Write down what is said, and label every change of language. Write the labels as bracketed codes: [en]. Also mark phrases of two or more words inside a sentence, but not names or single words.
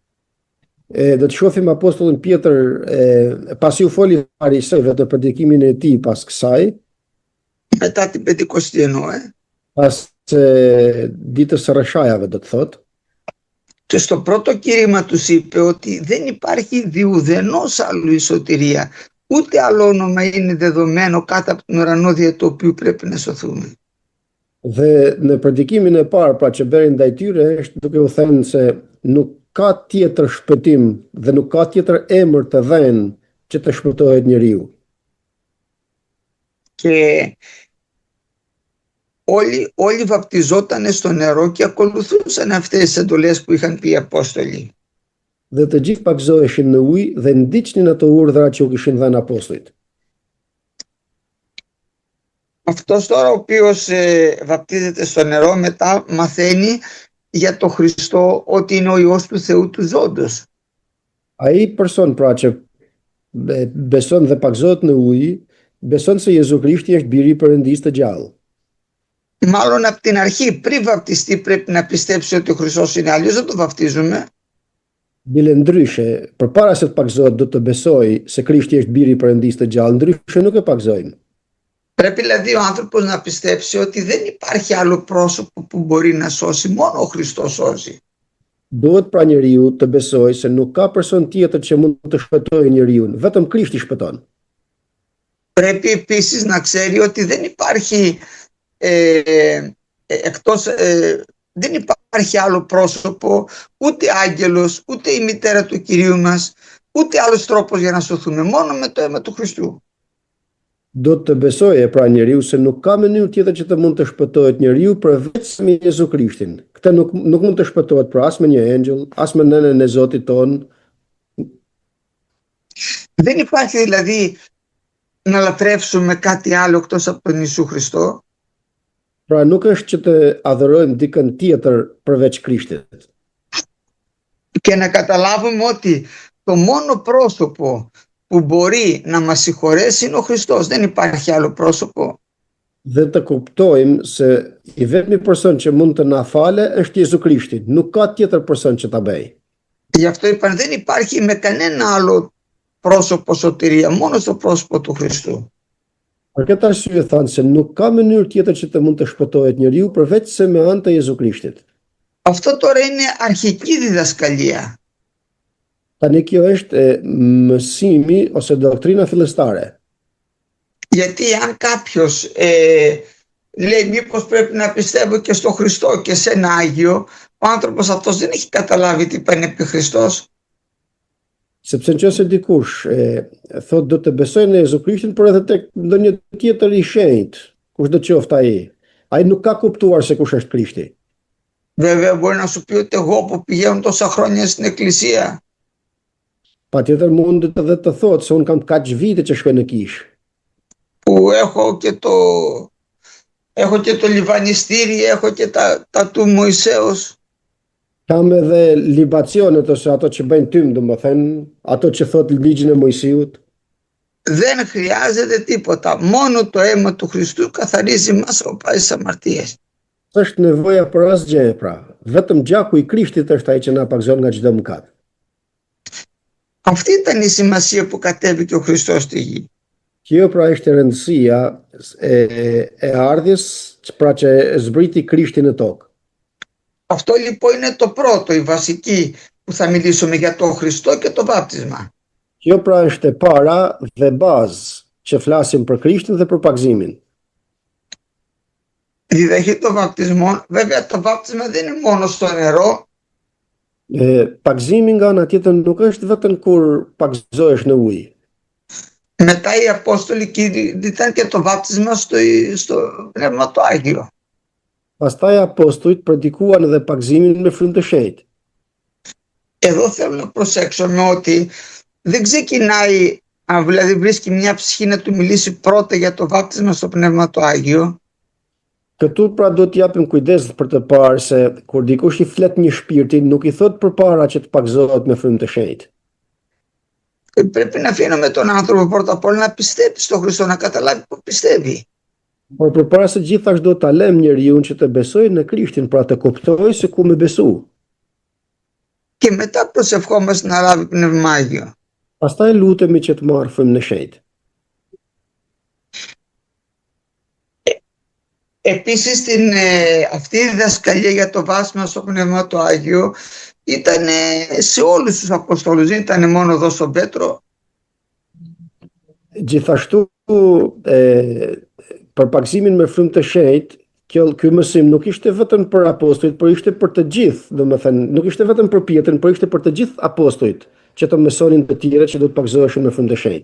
[sq] Do të shohim apostullin Pjetër pasi u foli farisejve të predikimin e tij pas kësaj, [el] Μετά την Πεντηκοστή εννοώ. [sq] pas ditës së rreshajave do të thotë. [el] Και στο πρώτο κήρυγμα τους είπε ότι δεν υπάρχει διουδενός άλλου η σωτηρία, ούτε άλλο όνομα είναι δεδομένο κάτω από τον ουρανό δια του οποίου πρέπει να σωθούμε. [sq] Dhe në predikimin e parë pra që beri ndaj tyre është duke u thënë se nuk ka tjetër shpëtim dhe nuk ka tjetër emër të dhënë që të shpëtohet njeriu. [el] Και όλοι βαπτιζόταν στο νερό και ακολουθούσαν αυτές τις εντολές που είχαν πει οι Απόστολοι. [sq] Dhe të gjithë pagëzoheshin në ujë dhe ndiqnin ato urdhra që u kishin dhënë apostujt. [el] Αυτός τώρα ο οποίος βαπτίζεται στο νερό μετά μαθαίνει για τον Χριστό ότι είναι ο Υιός του Θεού του ζώντος. [sq] Ai person pra që beson dhe pagëzohet në ujë, beson se Jezu Krishti është biri i Perëndisë të gjallë. [el] Μάλλον από την αρχή πριν βαπτιστεί πρέπει να πιστέψει ότι ο Χριστός είναι, αλλιώς δεν το βαπτίζουμε. [sq] Bile ndryshe, përpara se të pagëzohet do të besoj se Krishti është biri i Perëndisë të gjallë, ndryshe nuk e pagëzojmë. [el] Πρέπει δηλαδή ο άνθρωπος να πιστέψει ότι δεν υπάρχει άλλο πρόσωπο που μπορεί να σώσει, μόνο ο Χριστός σώζει. [sq] Duhet pra njeriu të besoj se nuk ka person tjetër që mund të shpëtojë njeriu, vetëm Krishti shpëton. [el] Πρέπει επίσης να ξέρει ότι δεν υπάρχει δεν υπάρχει άλλο πρόσωπο, ούτε άγγελος, ούτε η μητέρα του Κυρίου μας, ούτε άλλος τρόπος για να σωθούμε, μόνο με το αίμα του Χριστού. [sq] Do të besoje pra njeriu se nuk ka mënyrë tjetër që të mund të shpëtohet njeriu përveç me Jezu Krishtin. Këtë nuk mund të shpëtohet pra as me një engjëll, as me nënën e Zotit ton. [el] Δεν υπάρχει δηλαδή να λατρεύσουμε κάτι άλλο εκτός από τον Ιησού Χριστό. [sq] Pra nuk është që të adhurojmë dikën tjetër përveç Krishtit. [el] Και να καταλάβουμε ότι το μόνο πρόσωπο που μπορεί να μας συγχωρέσει είναι ο Χριστός. Δεν υπάρχει άλλο πρόσωπο. [sq] Dhe të kuptojmë se i vetmi person që mund të na fale është Jezu Krishti. Nuk ka tjetër person që ta bëj. [el] Γι' αυτό είπαν δεν υπάρχει με κανένα άλλο πρόσωπο σωτηρία, μόνο στο πρόσωπο του Χριστού. [sq] Për këtë arsye thanë se nuk ka mënyrë tjetër që të mund të shpëtohet njeriu përveç se me anë të Jezu Krishtit. [el] Αυτό τώρα είναι αρχική διδασκαλία. [sq] Tani kjo është mësimi ose doktrina fillestare. [el] Γιατί αν κάποιος λέει μήπως πρέπει να πιστεύω και στο Χριστό και σε ένα Άγιο, ο άνθρωπος αυτός δεν έχει καταλάβει τι είπαν επί Χριστός. [sq] Sepse nëse dikush thotë do të besoj në Jezu Krishtin, por edhe tek ndonjë tjetër i shenjtë, kushdo qoftë ai nuk ka kuptuar se kush është Krishti. [el] Βέβαια μπορεί να σου πει ότι εγώ που πηγαίνω τόσα χρόνια στην εκκλησία. [sq] Patjetër mundet edhe të thotë se un kam kaq vite që shkoj në kishë. [el] Που έχω και το λιβανιστήρι, έχω και τα του Μωυσέως. [sq] Kam edhe libacionet ose ato që bëjnë tym, domethënë, ato që thot ligjin e Mojsiut. [el] Δεν χρειάζεται τίποτα. Μόνο το αίμα του Χριστού καθαρίζει μας από πάσης αμαρτίες. [sq] S'është nevoja për asgjë, pra. Vetëm gjaku i Krishtit është ai që na pagzon nga çdo mëkat. [el] Αυτή ήταν η σημασία που κατέβηκε ο Χριστός στη γη. [sq] Kjo pra ishte rëndësia e ardhjes, pra që zbriti Krishti në tokë. [el] Αυτό λοιπόν είναι το πρώτο, η βασική που θα μιλήσουμε για τον Χριστό και το βάπτισμα. [sq] Kjo pra është e para dhe bazë që flasim për Krishtin dhe për pagzimin. [el] Διδαχή των βαπτισμών, βέβαια το βάπτισμα δεν είναι μόνο στο νερό. [sq] Pagzimi nga ana tjetër nuk është vetëm kur pagzohesh në ujë. [el] Μετά οι Απόστολοι ήταν και το βάπτισμα στο Πνεύμα το Άγιο. [sq] Pastaj apostujt predikuan edhe pagzimin me frymë të shenjtë. [el] Εδώ θέλω να προσέξουμε ότι δεν ξεκινάει, αν δηλαδή βρίσκει μια ψυχή να του μιλήσει πρώτα για το βάπτισμα στο Πνεύμα το Άγιο. [sq] Këtu pra do të japim kujdes për të parë se kur dikush i flet një shpirti, nuk i thot përpara që të pagzohet me frymë të shenjtë. [el] Πρέπει να αφήνουμε τον άνθρωπο πρώτα απ' όλα να πιστεύει στον Χριστό, να καταλάβει που πιστεύει. [sq] Por përpara së gjithash do ta lëm njeriu që të besojë në Krishtin, pra të kuptojë se ku me besu. [el] Και μετά προσευχόμαστε να λάβει Πνεύμα Άγιο. [sq] Pastaj lutemi që të marrë frymën e shenjtë. [el] Επίσης αυτή η διδασκαλία για το βάσμα στο Πνεύμα το Άγιο ήταν σε όλους τους Αποστόλους, δεν ήταν μόνο εδώ στον Πέτρο. [sq] Gjithashtu për pagzimin me frymë të shenjtë, ky mësim nuk ishte vetëm për apostujt, por ishte për të gjithë, domethënë, nuk ishte vetëm për Pjetrin, por ishte për të gjithë apostujt që të mësonin të tjerët që do të pagzoheshin me frymë të shenjtë.